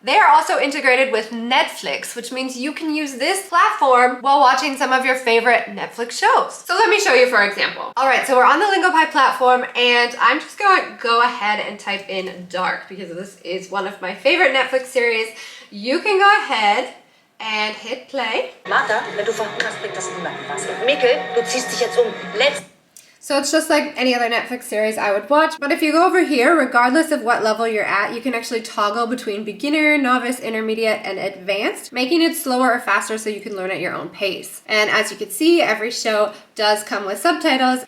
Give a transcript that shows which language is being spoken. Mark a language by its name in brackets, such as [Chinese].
[English] They are also integrated with Netflix, which means you can use this platform while watching some of your favorite Netflix shows. So let me show you for example. All right, so we're on the Lingopie platform, and I'm just going to go ahead and type in Dark because this is one of my favorite Netflix series. You can go ahead and hit play. [German] Martha, wenn du verhungerst, bringt das niemandem was. Mikkel, du ziehst dich jetzt um. [English] So it's just like any other Netflix series I would watch, but if you go over here, regardless of what level you're at, you can actually toggle between beginner, novice, intermediate, and advanced, making it slower or faster so you can learn at your own pace. And as you can see, every show does come with subtitles.